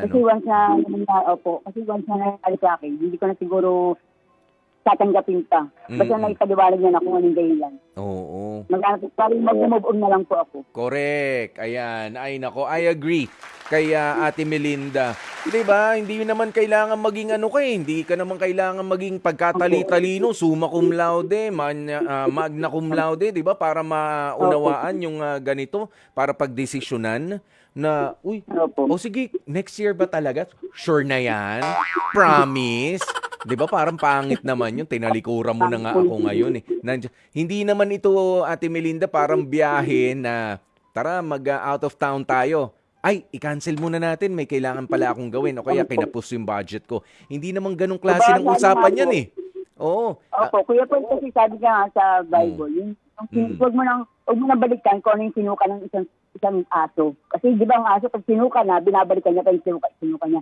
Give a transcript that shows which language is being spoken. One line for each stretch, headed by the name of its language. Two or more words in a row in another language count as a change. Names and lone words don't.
Filipino: Kasi once na nangyari sa akin, hindi ko na siguro tatanggapin pa. Basta naipaliwanag niya na kung anong dahilan. Oo. Mag-move on na lang po ako. Correct. Ayan. Ay nako,
English: I agree.
Filipino: Kaya Ate Melinda, 'di ba? Hindi naman kailangan maging hindi ka naman kailangan maging pagkatali-talino,
Latin: summa cum laude, magna cum laude,
Filipino: 'di ba? Para maunawaan yung ganito, para pagdesisyonan na, sige,
English: next year
Filipino: ba talaga? Sure na 'yan? Promise? 'Di ba parang pangit naman yun, tinalikuran mo na nga ako ngayon eh. Hindi naman ito, Ate Melinda, parang biyahe na tara
English: out of town
Filipino: tayo. Ay, i-cancel muna natin, may kailangan pala akong gawin o kaya kinapos yung budget ko. Hindi naman ganong klase ng usapan yan eh. Oo. Opo, Kuya Paul, kasi sabi nga sa Bible, huwag mo nang balikan kung ano yung sinuka ng isang aso. Kasi di ba ang aso, pag sinuka na, binabalikan niya pa yung sinuka niya.